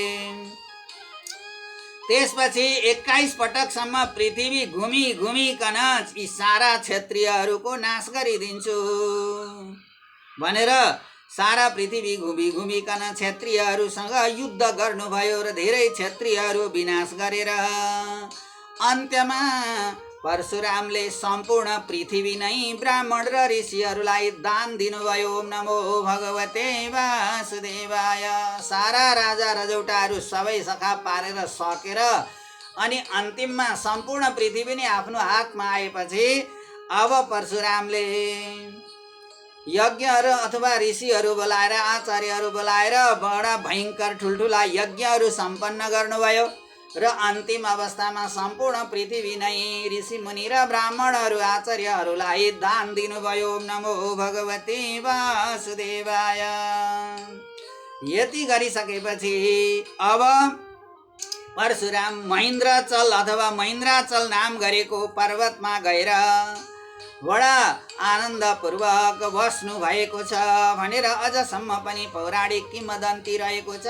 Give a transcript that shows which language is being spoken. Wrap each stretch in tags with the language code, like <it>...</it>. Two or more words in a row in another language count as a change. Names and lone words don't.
<ne>त्यसपछि 21 पटकसम्म पृथ्वी घुमिकन यी सारा क्षत्रियहरूको नाश गरिदिन्छु भनेर सारा पृथ्वी घुमिकन क्षत्रियहरूसँग युद्ध गर्नुभयो र धेरै क्षत्रियहरू विनाश गरेर अन्त्यमा परशुरामले सम्पूर्ण पृथ्वी नै ब्राह्मण र ऋषिहरूलाई दान दिनुभयो।</ne> <sa>ओम नमो भगवते वासुदेवाय।</sa> <ne>सारा राजा रजौटाहरू सबै सखा पारेर सकेर अनि अन्तिममा सम्पूर्ण पृथ्वी नै आफ्नो हातमा आएपछि अब परशुरामले यज्ञहरू अथवा ऋषिहरू बोलाएर आचार्यहरू बोलाएर बडा भयङ्कर ठुल्ठुला यज्ञहरू सम्पन्न गर्नुभयो र अन्तिम अवस्थामा सम्पूर्ण पृथ्वी नै ऋषि मुनि र ब्राह्मणहरू आचार्यहरूलाई दान दिनुभयो।</ne> <sa>ओम नमो भगवते वासुदेवाय।</sa> <ne>यति गरिसकेपछि अब परशुराम महेन्द्रचल अथवा महेन्द्राचल नाम गरेको पर्वतमा गएर बडा आनन्दपूर्वक बस्नु भएको छ भनेर अझसम्म पनि पौराणिक किंवदन्ती रहेको छ।</ne>